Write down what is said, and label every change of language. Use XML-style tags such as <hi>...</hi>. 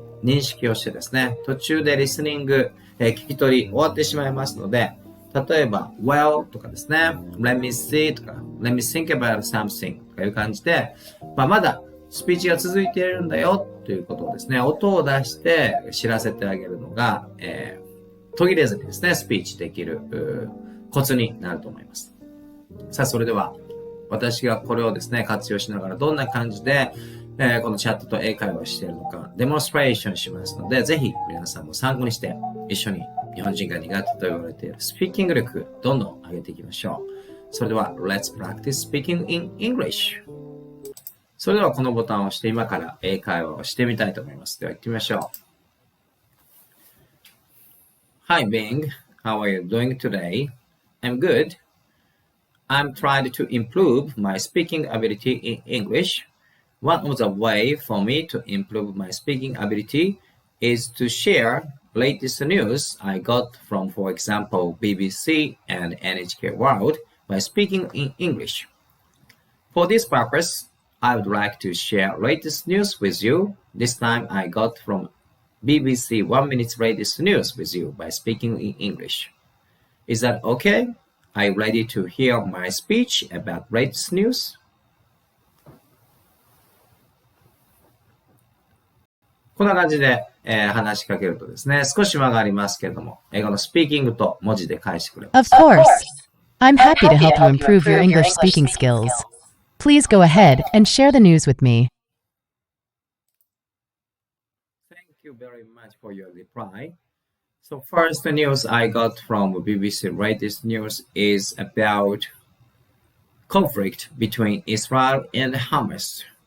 <ja>認識をしてですね、途中でリスニング、聞き取り終わってしまいますので、例えば well とかですね、</ja> <en>let me see</en> <ja>とか</ja> <en>let me think about something</en> <ja>とかいう感じで、まだスピーチが続いているんだよということをですね、音を出して知らせてあげるのが、途切れずにですね、スピーチできるコツになると思います。さあ、それでは私がこれをですね、活用しながらどんな感じで、このチャットと英会話をしているのかデモンストレーションしますので、ぜひ皆さんも参考にして一緒に日本人が苦手と言われているスピーキング力どんどん上げていきましょう。それでは</ja> <en>Let's practice speaking in English。</en> <ja>それではこのボタンを押して今から英会話をしてみたいと思います。では行ってみましょう。</ja> <en>Hi Bing, how are you doing today? I'm good. I'm trying to improve my speaking ability in English. One of the ways for me to improve my speaking ability is to share latest news I got from, for example, BBC and NHK World by speaking in English. For this purpose, I would like to share latest news with you. This time I got from BBC 1 Minute's latest news with you by speaking in English. Is that okay? Are you ready to hear my speech about latest news?</en> <ja>こんな感じで、話しかけるとですね、少し間がありますけれども、英語のスピーキングと文字で返してくれます。</ja> <en>Of course. I'm happy to help you improve your English speaking skills. Please go ahead and share the news with me. Thank you very much for your reply. So first news I got from BBC latest news is about conflict between Israel and Hamas.</en>